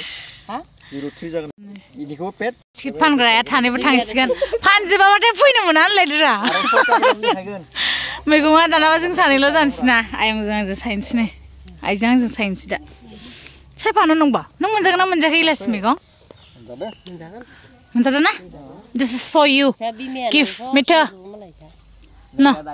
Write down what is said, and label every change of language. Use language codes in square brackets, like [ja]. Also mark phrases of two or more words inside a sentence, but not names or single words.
[brx] टिकेट फानग्राया थानोबो थांसिगोन फानजोबाबाथाय फैनो मोना होनलायदोरा मैगङा दानाबा जों सानैल' जानोसै ना आयंजों आंजों सायनोसै नै आइजों आंजों सायनोसै दा सायफानो नंबा नों मोनजागोन ना मोनजायाखै इलाचि मैगं मोनजादों ना [en] this is for you gift [brx] मिठो ना